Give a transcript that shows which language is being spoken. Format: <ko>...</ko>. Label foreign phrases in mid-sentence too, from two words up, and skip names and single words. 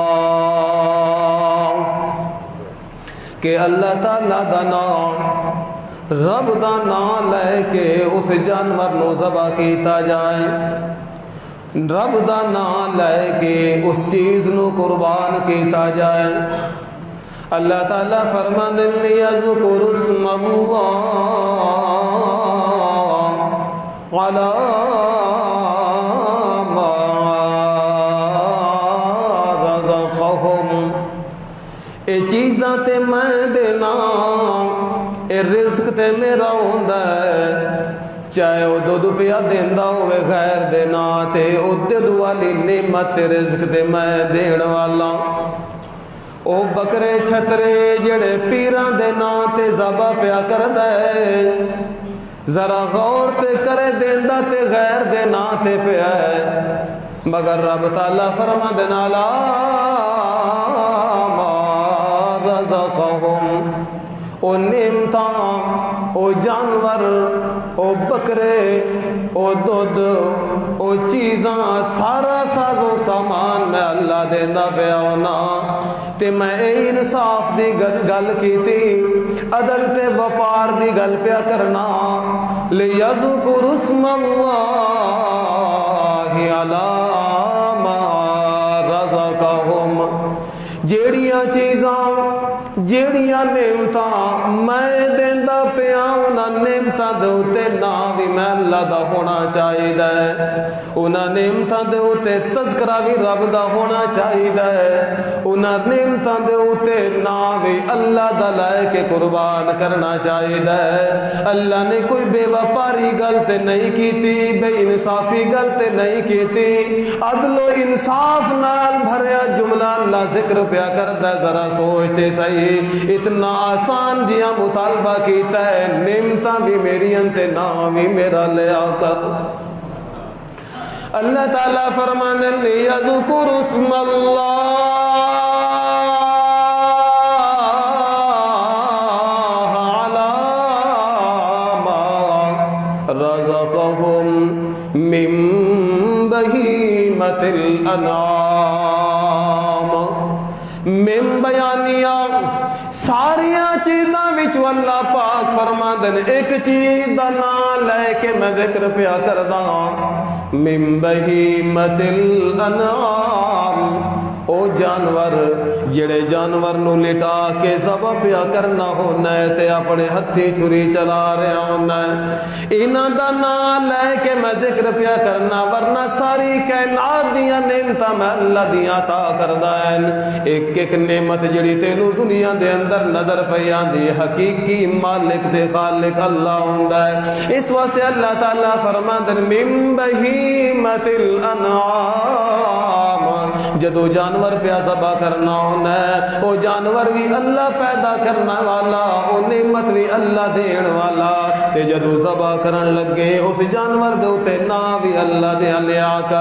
<pa>کہ اللہ تعالیٰ دا نام، رب دا نام لے کے اس جانور نو ذبح کیتا جائے، رب دا نام لے کے اس چیز نو قربان کیتا جائے۔ اللہ تعالیٰ فرماندے</pa> <ar>لیذکر اسم اللہ علی ما رزقہم،</ar> <pa>اے چیزاں تے میں دینا، اے رزق تے میرا ہوندا ہے، چاہے وہ دودھ پیا دیندا ہوئے غیر دے نا تے، او دودھ والی نعمت رزق تے میں دین والا، او بکرے چھترے جڑے پیران دے نا تے ذبح پیا کردا ہے، ذرا غور تے کرے دیندا تے غیر دے نا تے پیا ہے، مگر رب تعالیٰ فرماندے لا</pa> <ar>ما رزقہم،</ar> <pa>او نعمتاں، او جانور، او بکرے، او دودھ، او چیزاں، سارا ساز و سامان میں اللہ دیندا پیا ہونا، تے میں اے انصاف دی گل کیتی، عدل تے وپار دی گل پیا کرنا،</pa> <ar>لیذکر اسم اللہ علی ما رزقہم،</ar> <pa>جیڑیاں چیزاں، جیڑیاں نعمتاں میں دیندا پیا انہاں نعمتاں دے اوتے نام بھی میں اللہ دا ہونا چاہیدا ہے، انہاں نعمتاں دے اوتے تذکرہ بھی رب دا ہونا چاہیدا ہے، انہاں نعمتاں دے اوتے نام بھی اللہ دا لائے کے قربان کرنا چاہیدا ہے۔ اللہ نے کوئی بے وپاری گل تے نہیں کیتی، بے انصافی گل تے نہیں کیتی، عدل و انصاف نال بھریا جملہ اللہ ذکر پیا کردا ہے، ذرا سوچتے صحیح، اتنا آسان جیا مطالبہ کیتا ہے، نعمتاں بھی میری انتے نام بھی میرا لیا کر۔ اللہ تعالیٰ فرمانے</pa> <ar>لیذکر اسم اللہ علی ما رزقہم من بہیمۃ الانعام،</ar> <pa>من بیانیہ ساریاں چیزاں وچوں اللہ پاک فرماندے نے ایک چیز دا نام لے کے میں ذکر پیا کردا،</pa> <ar>من بہیمۃ</ar> <pa>الانعام، او جانور جڑے جانور نو لٹا کے ذبح پیا کرنا ہونا ہے تے اپنے ہتھی چھری چلا رہا ہونا ہے، انہاں دا نام لے کے میں ذکر پیا کرنا، ورنہ ساری کائنات دیاں نعمتاں میں اللہ دیاں عطا کردا ہے، ایک ایک نعمت جڑی تینوں دنیا دے اندر نظر پئی آندی، حقیقی مالک دے خالق اللہ ہوندا ہے، اس واسطے اللہ تعالیٰ فرماندے</pa> <ar>من بہیمۃ الانعام،</ar> <pa>جدو جانور پیا ذبح کرنا ہونا ہے، وہ جانور بھی اللہ پیدا کرنا والا، وہ نعمت بھی اللہ دین والا، تے جدو ذبح کرن لگے اس جانور دے اوتے نام بھی اللہ دے لیا کر۔</pa>